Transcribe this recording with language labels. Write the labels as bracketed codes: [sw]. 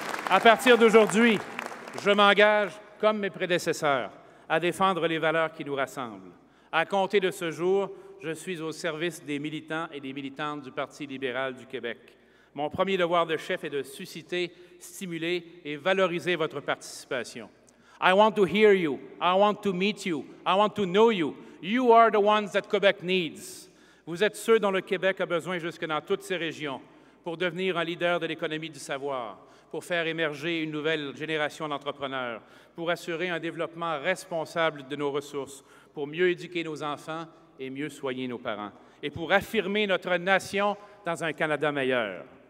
[fr] À partir d'aujourd'hui, je m'engage, comme mes prédécesseurs, à défendre les valeurs qui nous rassemblent. À compter de ce jour, je suis au service des militants et des militantes du Parti libéral du Québec. Mon premier devoir de chef est de susciter, stimuler et valoriser votre participation. [en] I want to hear you. I want to meet you. I want to know you. You are the ones that Quebec needs. [fr] Vous êtes ceux dont le Québec a besoin jusque dans toutes ces régions pour devenir un leader de l'économie du savoir, pour faire émerger une nouvelle génération d'entrepreneurs, pour assurer un développement responsable de nos ressources, pour mieux éduquer nos enfants et mieux soigner nos parents, et pour affirmer notre nation dans un Canada meilleur.